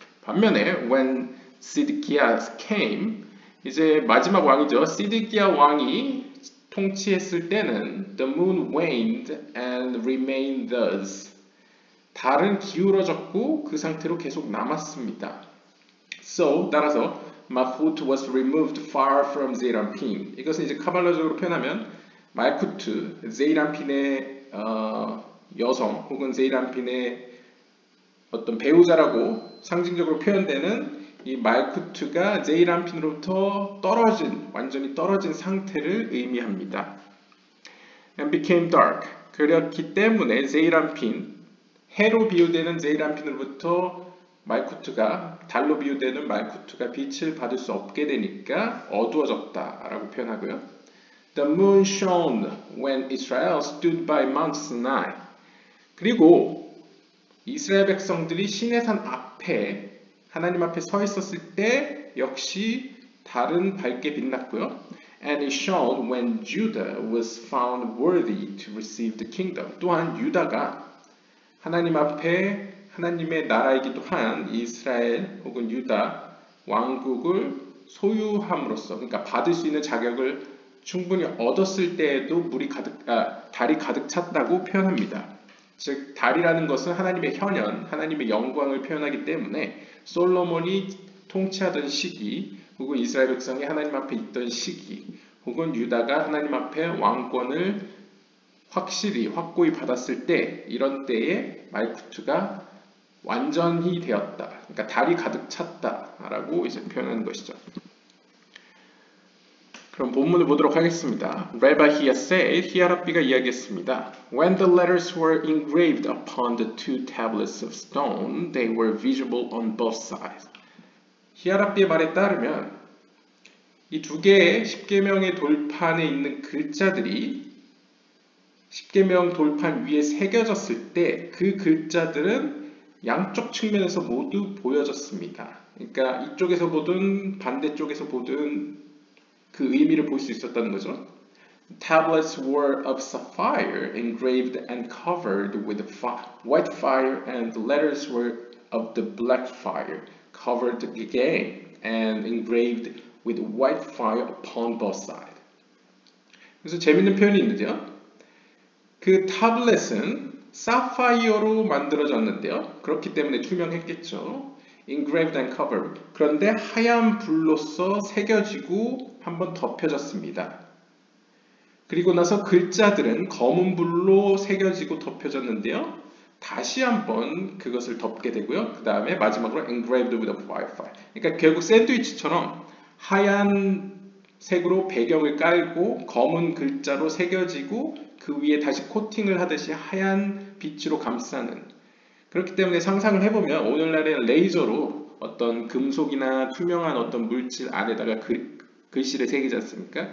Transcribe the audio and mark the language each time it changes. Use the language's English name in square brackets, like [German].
[Korean] 반면에 [English] when 시드기야 came, [Korean] 이제 마지막 왕이죠. 시드기야 왕이 통치했을 때는 [English] the moon waned and remained thus. [Korean] 달은 기울어졌고 그 상태로 계속 남았습니다. [English] So [Korean] 따라서 [English] Malchut was removed far from Zeirampin. [Korean] 이것은 이제 카발라적으로 표현하면 말쿠트, 제이람핀의 여성 혹은 제이람핀의 어떤 배우자라고 상징적으로 표현되는 이 말쿠트가 제이람핀으로부터 완전히 떨어진 상태를 의미합니다. [English] And became dark. [Korean] 그렇기 때문에 제이람핀, 해로 비유되는 제이람핀으로부터 달로 비유되는 말쿠트가 빛을 받을 수 없게 되니까 어두워졌다라고 표현하고요. [English] The moon shone when Israel stood by Mount Sinai. [Korean] 그리고 이스라엘 백성들이 시내산 앞에 하나님 앞에 서 있었을 때 역시 달은 밝게 빛났고요. [English] And it shone when Judah was found worthy to receive the kingdom. [Korean] 또한 유다가 하나님 앞에 하나님의 나라이기도 한 이스라엘 혹은 유다 왕국을 소유함으로써, 그러니까 받을 수 있는 자격을 충분히 얻었을 때에도 달이 가득 찼다고 표현합니다. 즉 달이라는 것은 하나님의 현현, 하나님의 영광을 표현하기 때문에 솔로몬이 통치하던 시기 혹은 이스라엘 백성이 하나님 앞에 있던 시기 혹은 유다가 하나님 앞에 왕권을 확고히 받았을 때, 이런 때에 말쿠트가 완전히 되었다. 그러니까 달이 가득 찼다라고 이제 표현하는 것이죠. 그럼 본문을 보도록 하겠습니다. [English] Rabbi Hiya said, [Korean] 히야랍비가 이야기했습니다. [English] When the letters were engraved upon the two tablets of stone, they were visible on both sides. [Korean] 히야랍비의 말에 따르면 이 두 개의 십계명의 돌판에 있는 글자들이 십계명 돌판 위에 새겨졌을 때 그 글자들은 양쪽 측면에서 모두 보여졌습니다. 그러니까 이쪽에서 보든 반대쪽에서 보든 그 의미를 볼 수 있었다는 거죠. [English] Tablets were of sapphire, engraved and covered with white fire, and the letters were of the black fire, covered again and engraved with white fire upon both sides. [Korean] 그래서 재밌는 표현이 있는데요. 그 타블렛은 사파이어로 만들어졌는데요. 그렇기 때문에 투명했겠죠. [English] engraved and covered. [Korean] 그런데 하얀 불로써 새겨지고 한번 덮여졌습니다. 그리고 나서 글자들은 검은 불로 새겨지고 덮여졌는데요. 다시 한번 그것을 덮게 되고요. 그 다음에 마지막으로 [English] engraved with a white fire. [Korean] 그러니까 결국 샌드위치처럼 하얀 색으로 배경을 깔고 검은 글자로 새겨지고 그 위에 다시 코팅을 하듯이 하얀 빛으로 감싸는, 그렇기 때문에 상상을 해보면 오늘날에 레이저로 어떤 금속이나 투명한 어떤 물질 안에다가 글씨를 새기지 않습니까?